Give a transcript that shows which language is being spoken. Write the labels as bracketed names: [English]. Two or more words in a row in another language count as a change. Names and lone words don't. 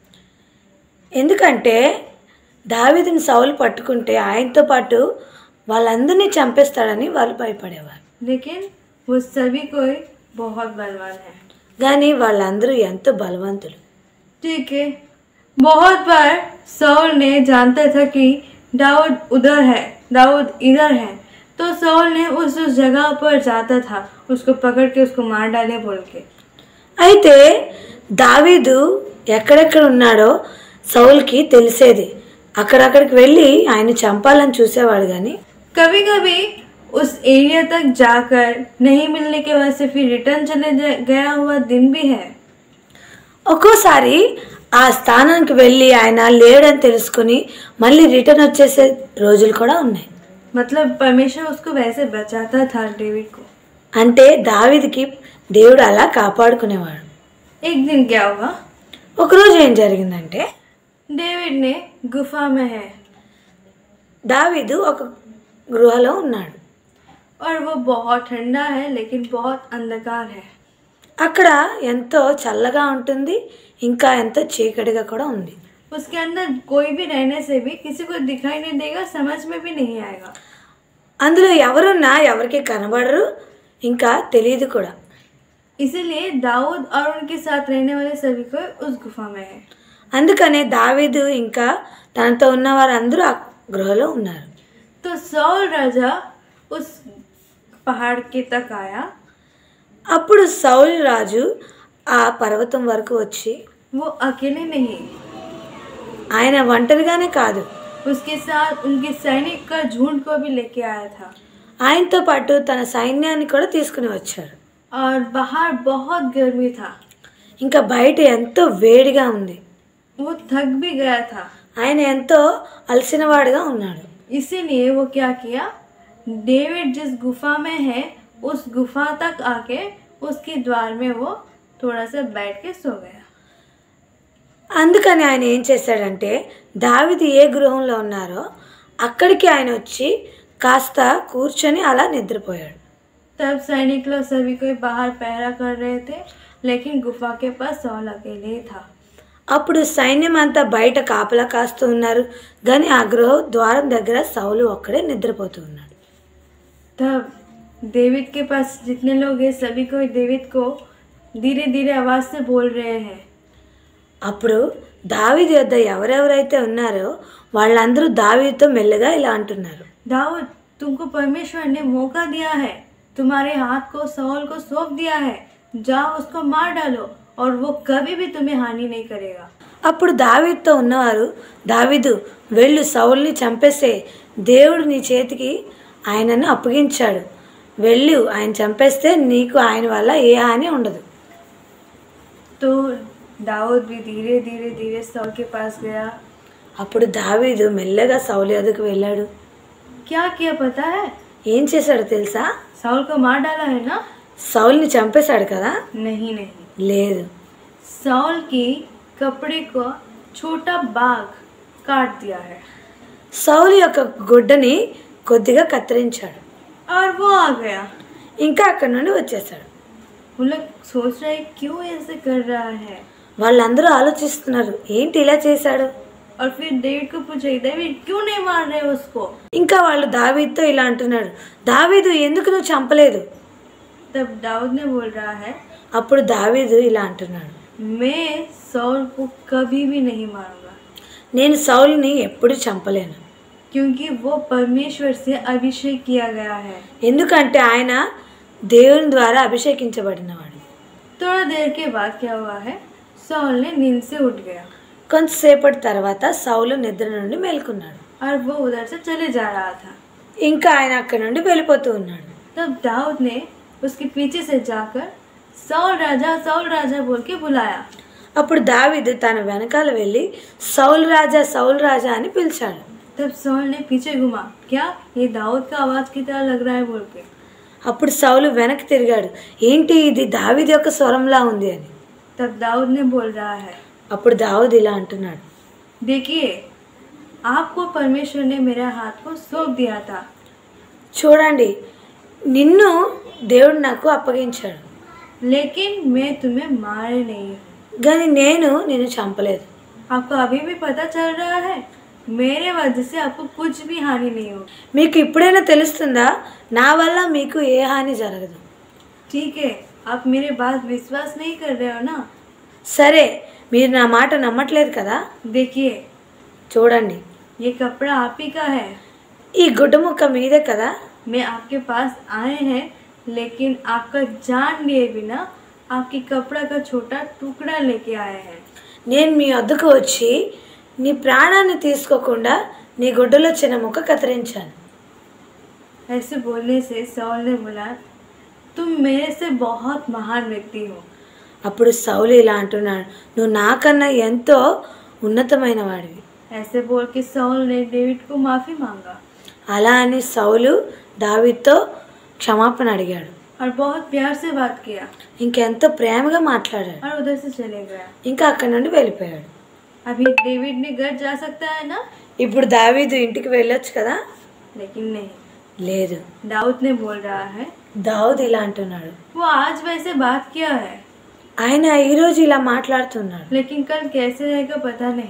[Telugu] ఎందుకంటే దావీదుని సౌలు పట్టుకుంటే ఆయనతో పాటు వాళ్ళందరినీ చంపేస్తాడని వాళ్ళు భయపడేవారు. [Hindi] लेकिन वो सभी कोई बहुत बलवान है। [Telugu] కానీ వాళ్ళందరూ ఎంతో బలవంతులు. [Hindi] ठीक है, बहुत बार साउल ने जानता था कि दाऊद उधर है, दाऊद इधर है, तो साउल ने उस जगह पर जाता था, उसको पकड़ के उसको मार डाले बोल के। [Telugu] అయితే దావీదు ఎక్కడెక్కడ ఉన్నాడో సౌల్కి తెలిసేది. అక్కడక్కడికి వెళ్ళి ఆయన చంపాలని చూసేవాడు. కానీ [Hindi] कभी कभी उस एरिया तक जाकर नहीं मिलने के वजह से फिर रिटर्न चले गया हुआ दिन भी है। [Telugu] ఒక్కోసారి ఆ స్థానానికి వెళ్ళి ఆయన లేడని తెలుసుకుని మళ్ళీ రిటర్న్ వచ్చేసే రోజులు కూడా ఉన్నాయి. [Hindi] मतलब परमेश्वर उसको वैसे बचाता था डेविड को। [Telugu] అంటే దావీదుకి దేవుడు అలా కాపాడుకునేవాడు. [Hindi] एक दिन क्या हुआ? [Telugu] ఒకరోజు ఏం జరిగిందంటే [Hindi] डेविड ने गुफा में है [Telugu] దావీదు ఒక గృహలో ఉన్నాడు. [Hindi] और वो बहुत ठंडा है लेकिन बहुत अंधकार है। [Telugu] అక్కడ ఎంతో చల్లగా ఉంటుంది, ఇంకా ఎంతో చీకటిగా కూడా ఉంది. [Hindi] उसके अंदर कोई भी रहने से भी किसी को दिखाई नहीं देगा, समझ में भी नहीं आएगा। [Telugu] అందులో ఎవరున్నా ఎవరికి కనబడరు, ఇంకా తెలియదు కూడా. [Hindi] इसीलिए दाऊद और उनके साथ रहने वाले सभी को उस गुफा में है। [Telugu] అందుకనే దావీదు ఇంకా తనతో ఉన్న వారందరూ ఆ గృహలో ఉన్నారు. [Hindi] तो साउल राजा उस पहाड़ के तक आया। [Telugu] అప్పుడు సౌలు రాజు ఆ పర్వతం వరకు వచ్చి [Hindi] वो अकेले नहीं, [Telugu] ఆయన ఒంటరిగానే కాదు, [Hindi] उसके साथ उनके सैनिक का झुंड को भी लेके आया था। [Telugu] ఆయనతో పాటు తన సైన్యాన్ని కూడా తీసుకుని వచ్చాడు. [Hindi] और बाहर बहुत गर्मी था, [Telugu] ఇంకా బయట ఎంతో వేడిగా ఉంది. [Hindi] वो थक भी गया था। [Telugu] ఆయన ఎంతో అలసినవాడుగా ఉన్నాడు. [Hindi] इसीलिए वो क्या किया, डेविड जिस गुफा में है उस गुफा तक आके उसके द्वार में वो थोड़ा सा बैठ के सो गया। [Telugu] అందుకని ఆయన ఏం చేశాడంటే దావీదు ఏ గృహంలో ఉన్నారో అక్కడికి ఆయన వచ్చి కాస్త కూర్చొని అలా నిద్రపోయాడు. [Hindi] तब सैनिक लोग सभी कोई बाहर पहरा कर रहे थे, लेकिन गुफा के पास साउल अकेले ही था। [Telugu] అప్పుడు సైన్యం అంతా బయట కాపలా కాస్తూ ఉన్నారు, కానీ ఆ గృహ ద్వారం దగ్గర సౌలు ఒక్కడే నిద్రపోతూ ఉన్నాడు. [Hindi] तब डेविड के पास जितने लोग हैं सभी कोई डेविड को धीरे धीरे आवाज से बोल रहे हैं। [Telugu] అప్పుడు దావీదు యొద్ద ఎవరెవరైతే ఉన్నారో వాళ్ళందరూ దావీదుతో మెల్లగా ఇలా అంటున్నారు, [Hindi] दाऊद, तुमको परमेश्वर ने मौका दिया है, तुम्हारे हाथ को साउल को सौंप दिया है, जाओ उसको मार डालो और वो कभी भी तुम्हें हानि नहीं करेगा। [Telugu] అప్పుడు దావీదుతో ఉన్నవారు, దావీదు వెళ్ళు, సౌల్ని చంపేసే, దేవుడు నీ చేతికి ఆయనను అప్పగించాడు, వెళ్ళు, ఆయన చంపేస్తే నీకు ఆయన వల్ల ఏ హాని ఉండదు. [Hindi] तो दाऊद भी धीरे धीरे धीरे साउल के पास गया। [Telugu] అప్పుడు దావీదు మెల్లగా సౌలు యొద్దకు వెళ్ళాడు. [Hindi] क्या किया पता है? [Telugu] ఏం చేశాడో తెలుసా? [Hindi] साउल को मार डाला है ना? [Telugu] సౌల్ని చంపేశాడు కదా? [Hindi] नहीं नहीं, [Telugu] లేదు, [Hindi] साउल की कपड़े को छोटा बाग काट दिया है [Telugu] సౌలు యొక్క గుడ్డని కొద్దిగా కత్తిరించాడు. [Hindi] और वो आ गया। [Telugu] ఇంకా అక్కడి నుండి వచ్చేసాడు. [Hindi] वो लोग सोच रहे हैं क्यों ऐसे कर रहा है। [Telugu] వాళ్ళందరూ ఆలోచిస్తున్నారు, ఏంటి ఇలా చేశాడు. [Hindi] और फिर डेविड को पूछे, डेविड क्यों नहीं मार रहे उसको? [Telugu] ఇంకా వాళ్ళు దావీదుతో ఇలా అంటున్నాడు, దావీదు ఎందుకు నువ్వు చంపలేదు. [Hindi] तब दाऊद ने बोल रहा है, [Telugu] అప్పుడు దావీదు ఇలా అంటున్నాడు, [Hindi] मैं साउल को कभी भी नहीं मारूंगा, [Telugu] నేను సౌలుని ఎప్పుడు చంపలేను, [Hindi] क्योंकि वो परमेश्वर से अभिषेक किया गया है। [Telugu] ఎందుకంటే ఆయన దేవుని ద్వారా అభిషేకించబడినవాడు. [Hindi] थोड़ा देर के बाद क्या हुआ है, साउल ने नींद से उठ गया [Telugu] కొంతసేపటి తర్వాత సౌలు నిద్ర నుండి మేల్కొన్నాడు. [Hindi] और वो उधर से चले जा रहा था। [Telugu] ఇంకా ఆయన అక్కడి నుండి వెళ్ళిపోతూ ఉన్నాడు. [Hindi] तब दाऊद ने उसके पीछे से जाकर साउल राजा बोल के बुलाया। [Telugu] అప్పుడు దావీదు తన వెనకాల వెళ్ళి సౌలు రాజా అని పిలిచాడు. [Hindi] तब सौल ने पीछे घुमा, क्या ये दाऊद का आवाज की तरह लग रहा है बोल के. [Telugu] అప్పుడు సౌలు వెనక్కి తిరిగాడు, ఏంటి ఇది దావీదు యొక్క స్వరంలా ఉంది అని. [Hindi] तब दाऊद ने बोल रहा है, [Telugu] అప్పుడు దావీదు ఇలా అంటున్నాడు, [Hindi] देखिए आपको परमेश्वर ने मेरे हाथ को सौंप दिया था. [Telugu] చూడండి నిన్ను దేవుడు నాకు అప్పగించాడు, [Hindi] लेकिन मैं तुम्हें मारे नहीं हूँ. [Telugu] కానీ నేను నిన్ను చంపలేదు. [Hindi] आपको अभी भी पता चल रहा है मेरे वजह से आपको कुछ भी हानि नहीं हो. [Telugu] మీకు ఇప్పుడైనా తెలుస్తుందా నా వల్ల మీకు ఏ హాని జరగదు. [Hindi] ठीक है, आप मेरे बात विश्वास नहीं कर रहे हो ना. [Telugu] సరే మీరు నా మాట నమ్మట్లేదు కదా. [Hindi] देखिए [Telugu] చూడండి [Hindi] ये कपड़ा आप ही का है. [Telugu] ఈ గుడ్డ ముక్క మీదే కదా. [Hindi] मैं आपके पास आए हैं लेकिन आपका जान लिए बिना आपकी कपड़ा का छोटा टुकड़ा लेके आए हैं. [Telugu] నేను మీ వద్దకు వచ్చి నీ ప్రాణాన్ని తీసుకోకుండా నీ గుడ్డలో చిన్న ముక్క కత్తిరించాను. [Hindi] ऐसे बोलने से सौल ने बोला, तुम मेरे से बहुत महान व्यक्ति हो. [Telugu] అప్పుడు సౌలు ఇలా అంటున్నాడు, నువ్వు నాకన్నా ఎంతో ఉన్నతమైన వాడివి. [Hindi] ऐसे बोल के सौल ने डेविड को माफी मांगा [Telugu] అలా అని సౌలు దావీదుతో క్షమాపణ అడిగాడు. [Hindi] और बहुत प्यार से बात किया [Telugu] ఇంకెంతో ప్రేమగా మాట్లాడాడు. [Hindi] और उधर से चले गया. [Telugu] ఇంకా అక్కడి నుండి వెళ్ళిపోయాడు. [Hindi] अभी डेविड ने घर जा सकता है ना. [Telugu] ఇప్పుడు దావీదు ఇంటికి వెళ్ళొచ్చు కదా. [Hindi] लेकिन नहीं, [Telugu] లేదు. [Hindi] दाऊद ने बोल रहा है, [Telugu] దావీదు ఇలా అంటున్నాడు, [Hindi] वो आज वैसे बात किया है [Telugu] ఆయన ఈరోజు ఇలా మాట్లాడుతున్నాడు, [Hindi] लेकिन कल कैसे रहेगा पता नहीं.